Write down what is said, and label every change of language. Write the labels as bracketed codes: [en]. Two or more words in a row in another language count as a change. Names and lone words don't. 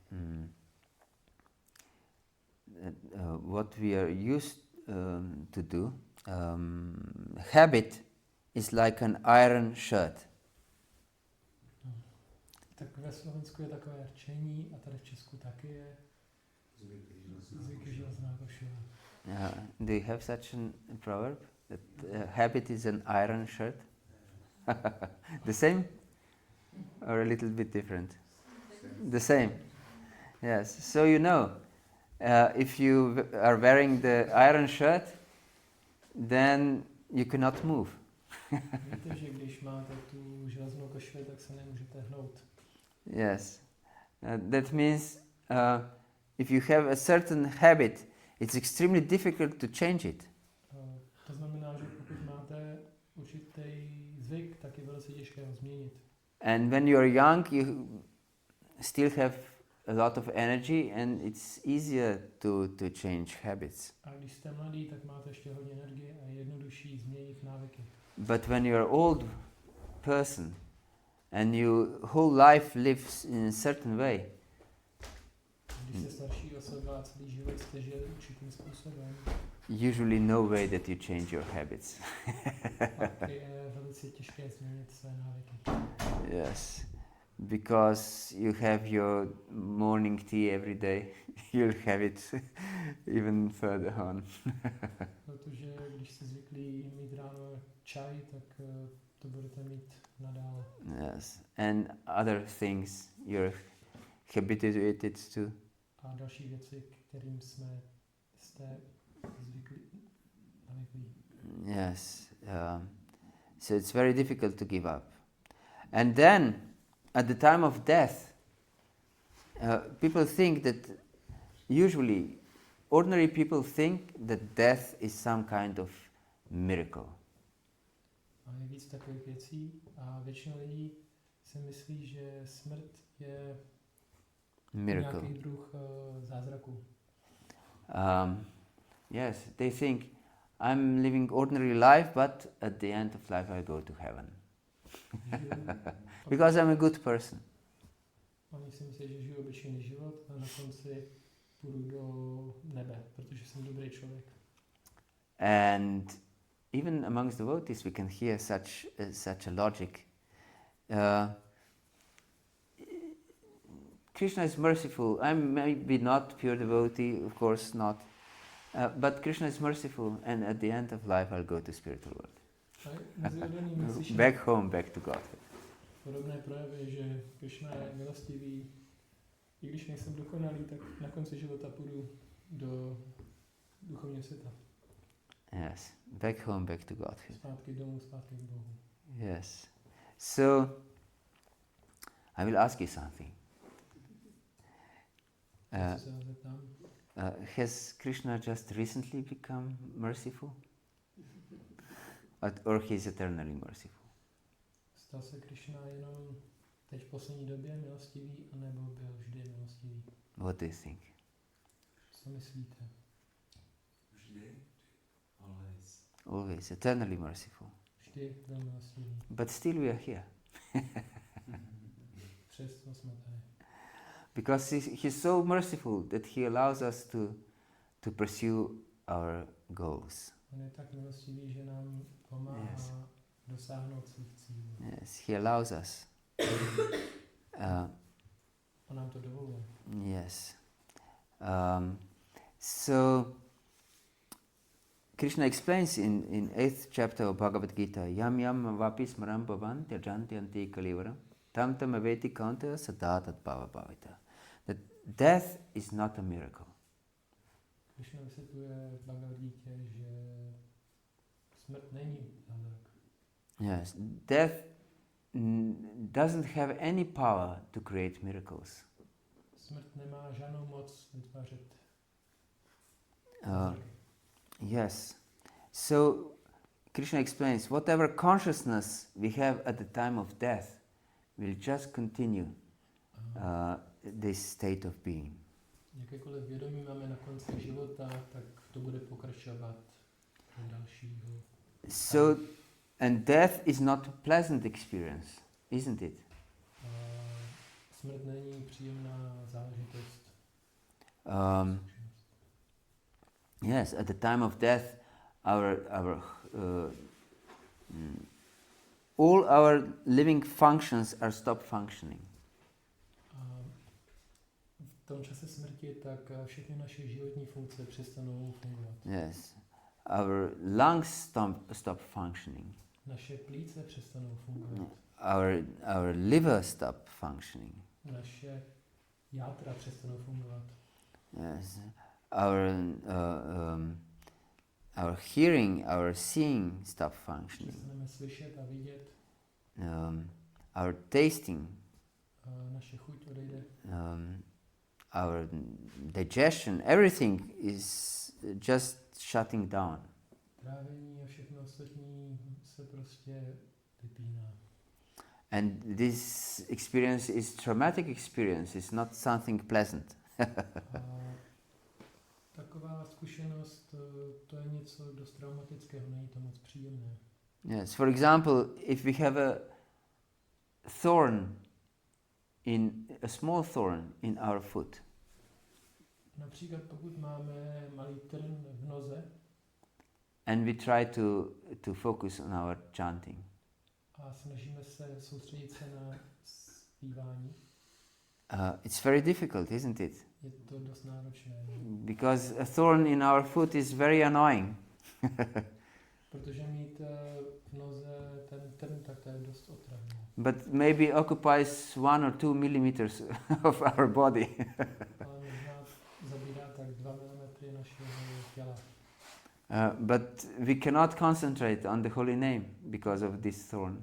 [en] What we are used to do. Habit is like an iron shirt. [cs] Tak ve Slovensku je takové rčení a tady v Česku taky je. Zvyky železná košile. [en] Do you have such a proverb? That habit is an iron shirt? The same? Or a little bit different? The same. Yes. So you know, if you are wearing the iron shirt, then you cannot move. [cs] Víte, že když máte tu železnou košili, tak se nemůžete hnout. [en] Yes. That means if you have a certain habit, it's extremely difficult to change it. [cs] To znamená, že pokud máte určitý zvyk, tak je velice těžké ho změnit. [en] And when you are young, you still have a lot of energy and it's easier to change habits. [cs] A když jste mladý, tak máte ještě hodně energie a je jednodušší změnit návyky. [en] But when you're an old person and your whole life lives in a certain way, [cs] Když jste starší osoba a celý život jste žili určitým způsobem, [en] usually no way that you change your habits. [cs] pak je velice těžké změnit své návyky. [en] Yes, because you have your morning tea every day, you'll have it even further on. [cs] Protože když jste zvyklí mít ráno čaj, tak to budete mít nadále. [en] Yes, and other things you're habituated to. [cs] A další věci, kterým jste zvyklí. [en] Yes, so it's very difficult to give up. And then, at the time of death, people think that, usually, ordinary people think that death is some kind of miracle. [cs] A je víc takových věcí a většina lidí si myslí, že smrt je [en] Miracle. [cs] nějaký druh zázraku. [en] Yes, they think, I'm living ordinary life, but at the end of life I go to heaven. Because I'm a good person. [cs] Oni si myslí, že žiju obyčejný život a na konci půjdu do nebe, protože jsem dobrý člověk. [en] And even amongst devotees we can hear such a logic. Krishna is merciful. I'm maybe not pure devotee, of course not. But Krishna is merciful, and at the end of life I'll go to spiritual world. Back home, back to God. [cs] Podobné projevy, že Krishna je milostivý. I když nejsem dokonalý, tak na konci života půjdu do duchovního světa. [en] Yes, back home, back to God. [cs] Zpátky domů, zpátky k Bohu. [en] Yes. So, I will ask you something. [cs] Já se vás zeptám. [en] Has Krishna just recently become merciful? Or he is eternally merciful? [cs] Stal se Krišna jenom teď v poslední době milostivý, anebo byl vždy milostivý? [en] What do you think? [cs] Co myslíte? Vždy, [en] always. Always, eternally merciful. [cs] Vždy byl milostivý. [en] But still we are here. [cs] Přesto jsme tady. [en] Because he's so merciful that he allows us to pursue our goals. [cs] On je tak milostivý, že nám pomáhá dosáhnout svých cílů. [en] Yes, he allows us. [cs] On nám to dovoluje. [en] Yes. So Krishna explains in 8th chapter of Bhagavad-gita, [sa] Yam yam vapi smaram bhavan tyajanti anti kalivara tam tam aveti kanta sada tat bhava bhavita. [en] That death is not a miracle. [cs] Krišna vysvětluje v Bhagavad-gítě, že smrt není zázrak. [en] Yes, death doesn't have any power to create miracles. [cs] Smrt nemá žádnou moc vytvářet. [en] Yes. So Krishna explains, whatever consciousness we have at the time of death will just continue this state of being. [cs] Jakékoliv vědomí máme na konci života, tak to bude pokračovat do dalšího. [en] So, and death is not a pleasant experience, isn't it? [cs] Smrt není příjemná záležitost. [en] Yes, at the time of death, all our living functions are stopped functioning. [cs] V tom čase smrti tak všechny naše životní funkce přestanou fungovat. [en] Yes, our lungs stop functioning. [cs] Naše plíce přestanou fungovat. [en] Our liver stop functioning. [cs] Naše játra přestanou fungovat. [en] Yes, our hearing, our seeing stop functioning. [cs] Přestaneme slyšet a vidět. [en] Our tasting, [cs] Naše chuť odejde. [en] our digestion, everything is just shutting down. [cs] Trávení a všechno ostatní se prostě vypíná. [en] And this experience is traumatic experience, it's not something pleasant. [cs] Taková zkušenost, to je něco dost traumatického, není to moc příjemné. [en] Yes, for example, if we have a small thorn in our foot, [cs] Například pokud máme malý trn v noze [en] and we try to focus on our chanting, [cs] a snažíme se soustředit se na zpívání, [en] it's very difficult, isn't it? [cs] je to dost náročné. [en] Because a thorn in our foot is very annoying. [cs] Protože mít v noze ten trn, tak to je dost otravné. [en] But maybe occupies 1 or 2 millimeters of our body. [cs] Ale možná zabírá tak 2 mm našeho těla. [en] But we cannot concentrate on the holy name because of this thorn.